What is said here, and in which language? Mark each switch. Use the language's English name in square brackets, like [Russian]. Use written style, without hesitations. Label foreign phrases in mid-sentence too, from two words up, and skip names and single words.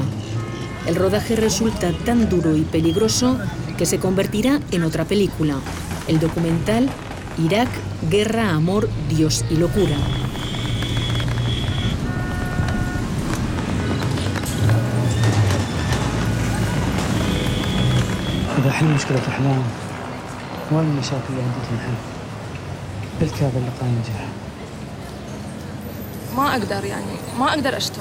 [Spanish] El rodaje resulta tan duro y peligroso que se convertirá en otra película, el documental Irak, guerra, amor, Dios y locura. [Arabic] إذا حل مشكلة أحلام وين المشاكل اللي عندك الحين؟ قلت هذا اللقاء نجح. ما أقدر يعني ما أقدر أشتغل.